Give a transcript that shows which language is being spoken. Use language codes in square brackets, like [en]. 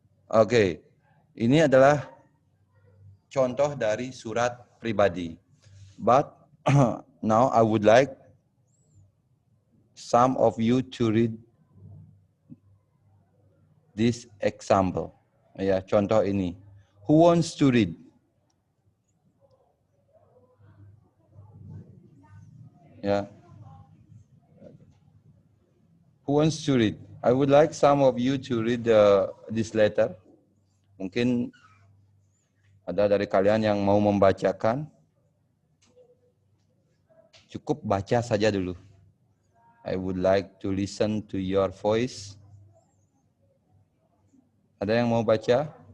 [id] Oke, ini adalah contoh dari surat pribadi. [en] But now I would like some of you to read this example. Ya, [id] contoh ini. [en] Who wants to read? [id] Ya. [en] Who wants to read? I would like some of you to read this letter. [id] Mungkin ada dari kalian yang mau membacakan. Cukup baca saja dulu. [en] I would like to listen to your voice. [id] Ada yang mau baca?